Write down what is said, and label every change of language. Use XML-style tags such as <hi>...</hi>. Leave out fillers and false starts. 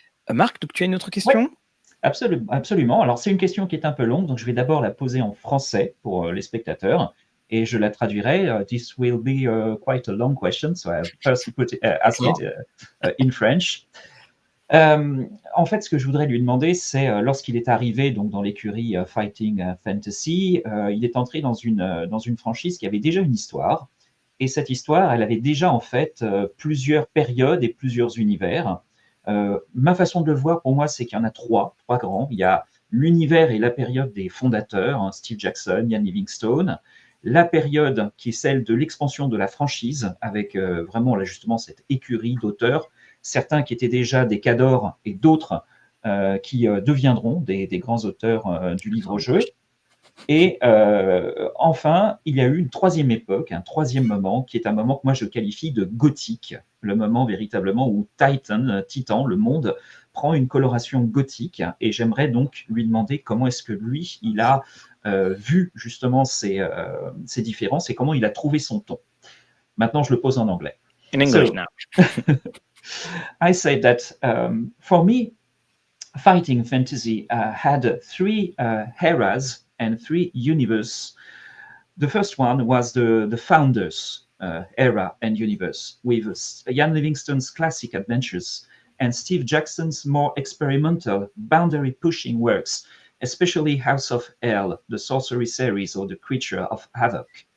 <fr>Marc, donc tu as une autre question? Oui. Absolument. Alors, c'est une question qui est un peu longue, donc je vais d'abord la poser en français pour les spectateurs, et je la traduirai.</fr> <en>This will be quite a long question, so I'll first ask it in French.</en> <fr>En fait, ce que je voudrais lui demander, c'est lorsqu'il est arrivé donc dans l'écurie Fighting Fantasy, il est entré dans une franchise qui avait déjà une histoire, et cette histoire, elle avait déjà en fait plusieurs périodes et plusieurs univers. Ma façon de le voir, pour moi, c'est qu'il y en a 3 grands. Il y a l'univers et la période des fondateurs, Steve Jackson, Ian Livingstone, la période qui est celle de l'expansion de la franchise, avec vraiment là, justement cette écurie d'auteurs, certains qui étaient déjà des cadors et d'autres qui deviendront des grands auteurs du livre-jeu. Et enfin, il y a eu une 3e époque, un 3e moment, qui est un moment que moi je qualifie de gothique, le moment véritablement où Titan, le monde, prend une coloration gothique, et j'aimerais donc lui demander comment est-ce que lui, il a vu justement ces différences et comment il a trouvé son ton. Maintenant, je le pose en anglais.</fr> <en>In English now. I say that for me, fighting fantasy had 3 eras and 3 universes. The first one was the founders era and universe, with Ian Livingstone's classic adventures and Steve Jackson's more experimental, boundary-pushing works, especially House of Hell, the Sorcery series, or the Creature of Havoc.</en>